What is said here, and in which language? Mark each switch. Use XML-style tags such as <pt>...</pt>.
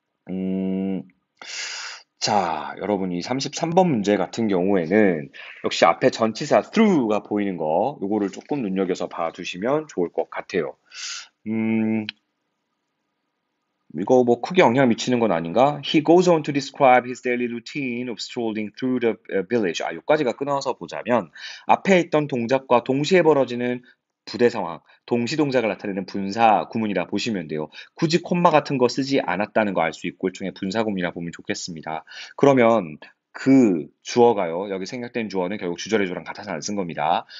<ko>음, 자, 여러분 이 33번 문제 같은 경우에는 역시 앞에 전치사 through가 보이는 거 요거를 조금 눈여겨서 봐두시면 좋을 것 같아요. 이거 뭐 크게 영향을 미치는 건 아닌가?</ko> <en>He goes on to describe his daily routine of strolling through the village.</en> <ko>여기까지가 끊어서 보자면 앞에 있던 동작과 동시에 벌어지는 부대 상황, 동시 동작을 나타내는 분사 구문이라 보시면 돼요. 굳이 콤마 같은 거 쓰지 않았다는 거 알 수 있고 일종의 분사 구문이라 보면 좋겠습니다. 그러면 그 주어가요. 여기 생략된 주어는 결국 주절의 주어랑 같아서 안 쓴 겁니다.</ko>